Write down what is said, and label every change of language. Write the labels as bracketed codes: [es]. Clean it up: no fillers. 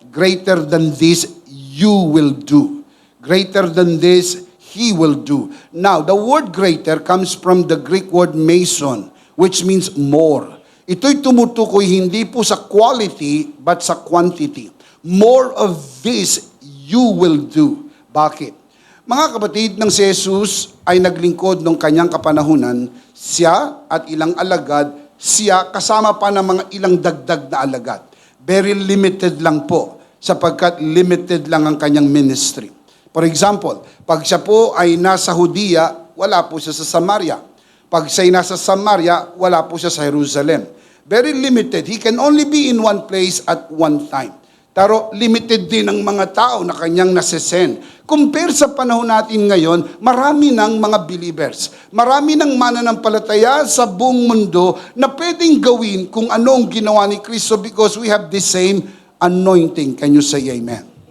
[en] Greater than this, you will do. Greater than this, he will do. Now, the word greater comes from the Greek word meson, which means more. [tl] Ito'y tumutukoy hindi po sa quality, but sa quantity. [en] More of this, you will do. [tl] Bakit? Mga kapatid, nang si Jesus ay naglingkod ng kanyang kapanahunan, siya at ilang alagad, siya kasama pa ng mga ilang dagdag na alagad. Very limited lang po, sapagkat limited lang ang kanyang ministry. For example, pag siya po ay nasa Judea, wala po siya sa Samaria. Pag siya ay nasa Samaria, wala po siya sa Jerusalem. [en] Very limited. He can only be in one place at one time. [tl] Pero limited din ang mga tao na kanyang nasesend. Compare sa panahon natin ngayon, marami ng mga believers. Marami ng mananampalataya sa buong mundo na pwedeng gawin kung ano ang ginawa ni Kristo [en] because we have the same anointing. Can you say amen?